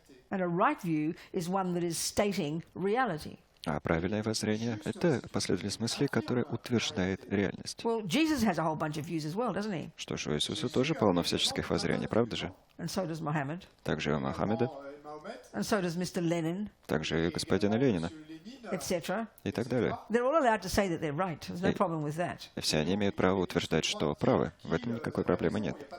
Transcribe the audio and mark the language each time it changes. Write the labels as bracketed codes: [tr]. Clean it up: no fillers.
[en] And a right view is one that is stating reality. [ru] А правильное воззрение — это последовательность мыслей, которая утверждает реальность. [en] Well, Jesus has a whole bunch of views as well, doesn't he? [ru] Что ж, у Иисуса тоже полно всяческих воззрений, правда же? [en] And so does Muhammad. [ru] Также и у Мухаммеда, [en] And so does Mr. Lenin, [ru] также и у господина Ленина [en] etc. [ru] и так далее. [en] They're all allowed to say that they're right. There's no problem with that. [ru] И все они имеют право утверждать, что правы. В этом никакой проблемы нет.